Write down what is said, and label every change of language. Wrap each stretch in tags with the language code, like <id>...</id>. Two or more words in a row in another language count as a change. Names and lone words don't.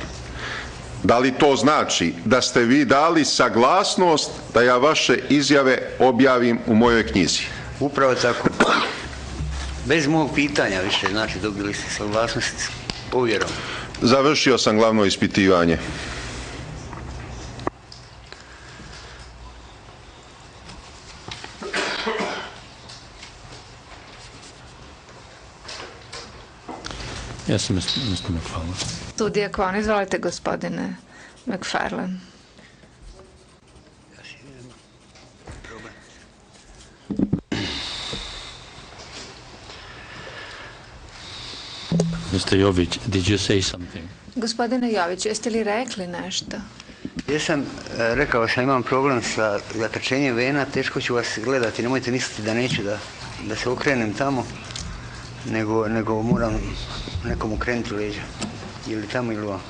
<sr>Da li to znači da ste vi dali saglasnost da ja vaše izjave objavim u mojoj knjizi? Upravo tako. Bez mog pitanja više, znači dobili ste saglasnost ovjerom. Završio sam glavno ispitivanje.</sr> <en>Yes, Mr. McFarlane.</en> <sr>Sudija Kvon, izvolite, gospodine McFarlane.</sr> <en>Mr. Jović, did you say something?</en> <sr>Gospodine Joviću, jeste li rekli nešto? Jesam, rekao sam, imam problem sa zakačenjem vena, teško ću vas gledati, nemojte misliti da neću da se okrenem tamo, nego moram nekom okrenuti leđa, ili tamo ili ovo.</sr>